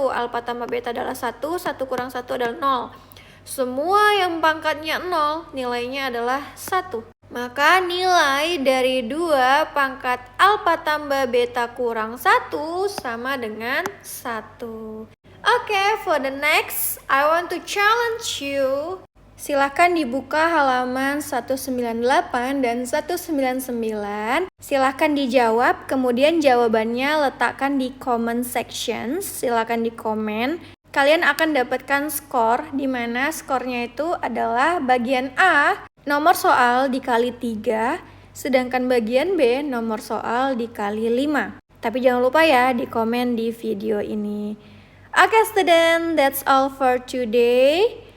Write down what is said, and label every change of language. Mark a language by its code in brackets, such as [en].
[id] Alfa tambah beta adalah 1. 1 kurang 1 adalah 0. Semua yang pangkatnya 0 nilainya adalah 1. Maka nilai dari 2 pangkat alfa tambah beta kurang 1 sama dengan 1. [en] Oke, for the next, I want to challenge you. [id] Silahkan dibuka halaman 198 dan 199. Silahkan dijawab, kemudian jawabannya letakkan di comment section. Silahkan di komen. Kalian akan dapatkan skor, di mana skornya itu adalah bagian A, nomor soal dikali 3, sedangkan bagian B, nomor soal dikali 5. Tapi jangan lupa ya, di komen di video ini. [en] Oke student, that's all for today.